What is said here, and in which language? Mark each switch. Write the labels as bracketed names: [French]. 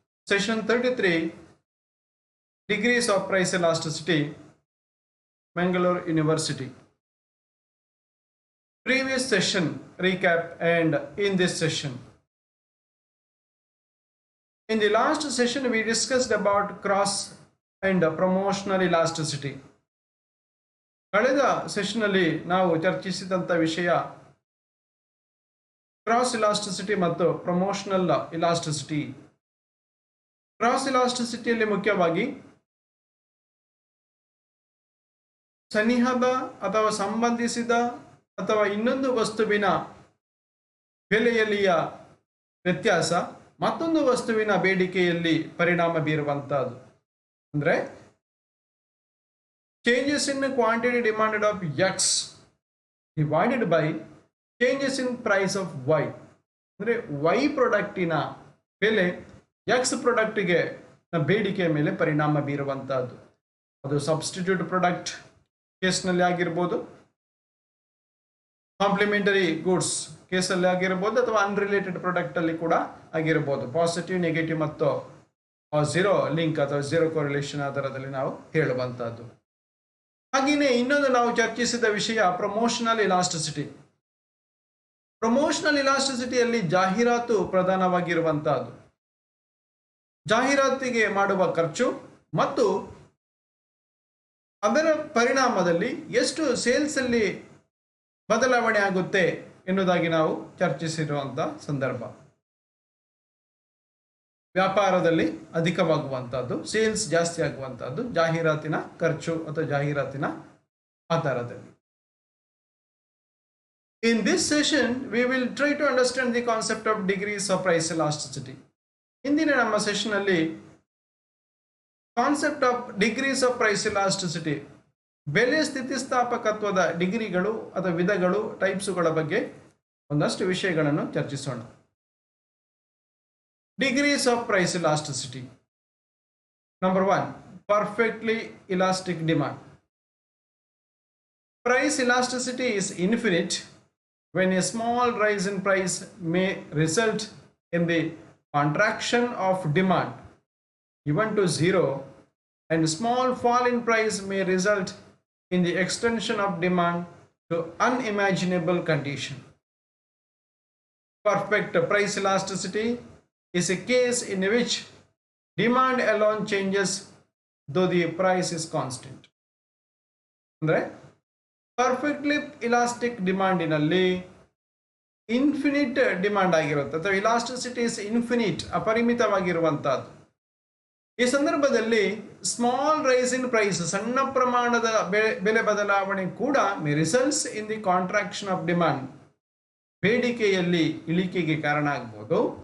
[English] Session 33 Degrees of Price Elasticity, Mangalore University. Previous session recap and in this session. In the last session we discussed about cross and promotional elasticity. [Kannada] ಕಳೆದ session ಅಲ್ಲಿ ನಾವು ಚರ್ಚಿಸಿದಂತ ವಿಷಯ cross elasticity ಮತ್ತು promotional elasticity. Cross ಇಲಾಸ್ಟಿಸಿಟಿಯಲ್ಲಿ ಮುಖ್ಯವಾಗಿ ಸನಿಹದ ಅಥವಾ ಸಂಬಂಧಿಸಿದ ಅಥವಾ ಇನ್ನೊಂದು ವಸ್ತುವಿನ ಬೆಲೆಯಲ್ಲಿಯ ವ್ಯತ್ಯಾಸ ಮತ್ತೊಂದು ವಸ್ತುವಿನ ಬೇಡಿಕೆಯಲ್ಲಿ ಪರಿಣಾಮ ಬೀರುವಂತಹದ್ದು. [English] ಅಂದ್ರೆ changes in quantity demanded of X divided by changes in price of Y. [Kannada] ಅಂದ್ರೆ Y ಪ್ರಾಡಕ್ಟಿನ ಬೆಲೆ X ಪ್ರಾಡಕ್ಟಿಗೆ ಬೇಡಿಕೆಯ ಮೇಲೆ ಪರಿಣಾಮ ಬೀರುವಂತಹದ್ದು. ಅದು ಸಬ್ಸ್ಟಿಟ್ಯೂಟ್ ಪ್ರಾಡಕ್ಟ್ ಕೇಸ್ನಲ್ಲಿ ಆಗಿರ್ಬೋದು, ಕಾಂಪ್ಲಿಮೆಂಟರಿ ಗೂಡ್ಸ್ ಕೇಸಲ್ಲಿ ಆಗಿರ್ಬೋದು, ಅಥವಾ ಅನ್ರಿಲೇಟೆಡ್ ಪ್ರಾಡಕ್ಟ್ ಅಲ್ಲಿ ಕೂಡ ಆಗಿರ್ಬೋದು. ಪಾಸಿಟಿವ್, ನೆಗೆಟಿವ್ ಮತ್ತು ಝೀರೋ ಲಿಂಕ್ ಅಥವಾ ಝೀರೋ ಕೋರಿಲೇಷನ್ ಆಧಾರದಲ್ಲಿ ನಾವು ಹೇಳುವಂತಹದ್ದು. ಹಾಗೆಯೇ ಇನ್ನೊಂದು ನಾವು ಚರ್ಚಿಸಿದ ವಿಷಯ ಪ್ರಮೋಷನಲ್ ಇಲಾಸ್ಟಿಸಿಟಿ. ಪ್ರಮೋಷನಲ್ ಇಲಾಸ್ಟಿಸಿಟಿಯಲ್ಲಿ ಜಾಹೀರಾತು ಪ್ರಧಾನವಾಗಿರುವಂತಹದ್ದು. ಜಾಹೀರಾತಿಗೆ ಮಾಡುವ ಖರ್ಚು ಮತ್ತು ಅದರ ಪರಿಣಾಮದಲ್ಲಿ ಎಷ್ಟು ಸೇಲ್ಸ್ ಅಲ್ಲಿ ಬದಲಾವಣೆ ಆಗುತ್ತೆ ಎನ್ನುವುದಾಗಿ ನಾವು ಚರ್ಚಿಸಿರುವಂತ ಸಂದರ್ಭ. ವ್ಯಾಪಾರದಲ್ಲಿ ಅಧಿಕವಾಗುವಂತಹದ್ದು, ಸೇಲ್ಸ್ ಜಾಸ್ತಿ ಆಗುವಂತಹದ್ದು ಜಾಹೀರಾತಿನ ಖರ್ಚು ಅಥವಾ ಜಾಹೀರಾತಿನ ಆಧಾರದಲ್ಲಿ. [English] In this session we will try to understand the concept of degrees of price elasticity. [Kannada] ಇಂದಿನ ನಮ್ಮ ಸೆಷನ್ ಅಲ್ಲಿ [English] concept of degrees of price elasticity, [Kannada] ಬೆಲೆ ಸ್ಥಿತಿಸ್ಥಾಪಕತ್ವದ ಡಿಗ್ರಿಗಳು ಅಥವಾ ವಿಧಗಳು, ಟೈಪ್ಸುಗಳ ಬಗ್ಗೆ ಒಂದಷ್ಟು ವಿಷಯಗಳನ್ನು ಚರ್ಚಿಸೋಣ. [English] Degrees of price elasticity. Number 1, perfectly elastic demand. Price elasticity is infinite when a small rise in price may result in the contraction of demand even to zero, and small fall in price may result in the extension of demand to unimaginable condition. Perfect price elasticity is a case in which demand alone changes though the price is constant. [Kannada] ಅಂದ್ರೆ perfectly elastic ಡಿಮಾಂಡಿನಲ್ಲಿ infinite demand ಆಗಿರುತ್ತೆ ಅಥವಾ [English] elasticity is infinite, [Kannada] ಅಪರಿಮಿತವಾಗಿರುವಂತಹದ್ದು. ಈ ಸಂದರ್ಭದಲ್ಲಿ [English] small rise in price, [Kannada] ಸಣ್ಣ ಪ್ರಮಾಣದ ಬೆಲೆ ಬದಲಾವಣೆ ಕೂಡ [English] results in the contraction of demand, [Kannada] ಬೇಡಿಕೆಯಲ್ಲಿ ಇಳಿಕೆಗೆ ಕಾರಣ ಆಗ್ಬೋದು.